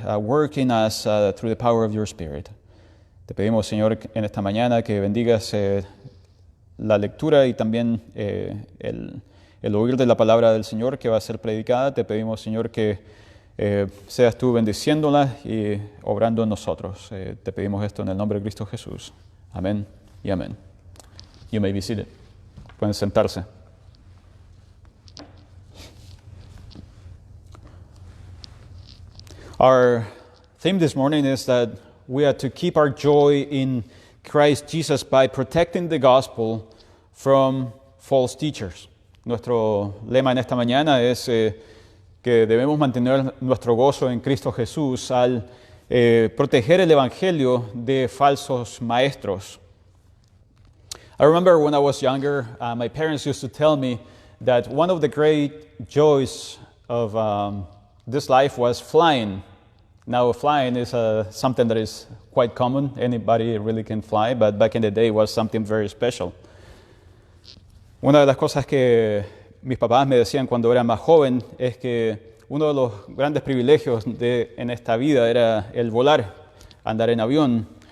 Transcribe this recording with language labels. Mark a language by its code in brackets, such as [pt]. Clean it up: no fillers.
[en] Work in us through the power of your Spirit. [es] Te pedimos, Señor, en esta mañana que bendigas la lectura y también el oír de la palabra del Señor que va a ser predicada. Te pedimos, Señor, que seas tú bendiciéndola y obrando en nosotros. Te pedimos esto en el nombre de Cristo Jesús. Amén y amén. [en] You may be seated. [es] Pueden sentarse. [en] Our theme this morning is that we are to keep our joy in Christ Jesus by protecting the gospel from false teachers. [es] Nuestro lema en esta mañana es que debemos mantener nuestro gozo en Cristo Jesús al proteger el evangelio de falsos maestros. [en] I remember when I was younger, my parents used to tell me that one of the great joys of this life was flying. Now, flying is something that is quite common. Anybody really can fly, but back in the day it was something very special. [es] Una de las cosas que mis papás me decían cuando era más joven es que uno de los grandes privilegios en esta vida era el volar, andar en avión.